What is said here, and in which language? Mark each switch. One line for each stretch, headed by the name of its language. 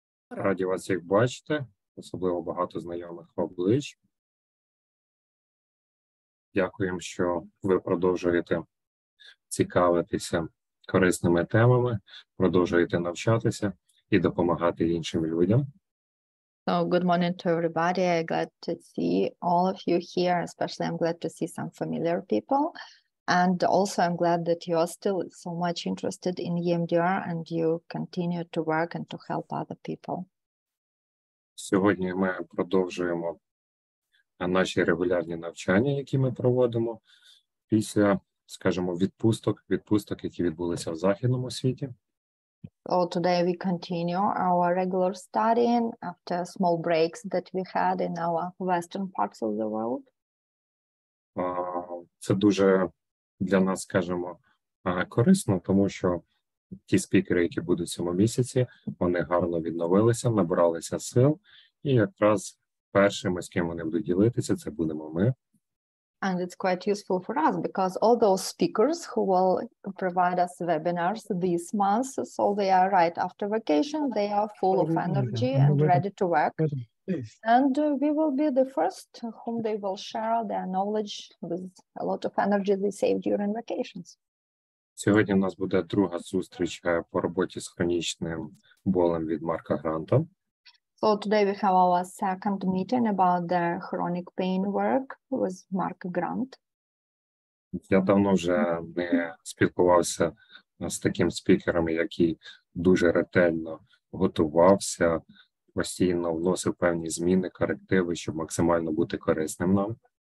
Ukrainian: Раді вас всіх бачити, особливо багато знайомих облич. Дякуємо, що ви продовжуєте цікавитися корисними темами, продовжуєте навчатися і допомагати іншим людям.
English: So good morning to everybody. I'm glad to see all of you here. Especially I'm glad to see some familiar people. And also I'm glad that you are still so much interested in EMDR and you continue to work and to help other people.
Ukrainian: Сьогодні ми продовжуємо наші регулярні навчання, які ми проводимо після, скажімо, відпусток, які відбулися в західному світі.
English: So today we continue our regular studying after small breaks that we had in our western parts of the world.
Ukrainian: Це дуже для нас, скажімо, корисно, тому що ті спікери, які будуть в цьому місяці, вони гарно відновилися, набралися сил, і якраз першими, з ким вони будуть ділитися, це будемо ми.
English: And it's quite useful for us because all those speakers who will provide us webinars this month, so they are right after vacation, they are full of energy and ready to work. And we will be the first whom they will share their knowledge with a lot of energy they saved during vacations.
Ukrainian: Сьогодні у нас буде друга зустріч по роботі з хронічним болем від Марка Гранта.
English: So today we have our second meeting about the chronic pain work with Mark Grant.
Ukrainian: Я давно вже не спілкувався з таким спікером, який дуже ретельно готувався, постійно вносив певні зміни, корективи, щоб максимально бути корисним нам.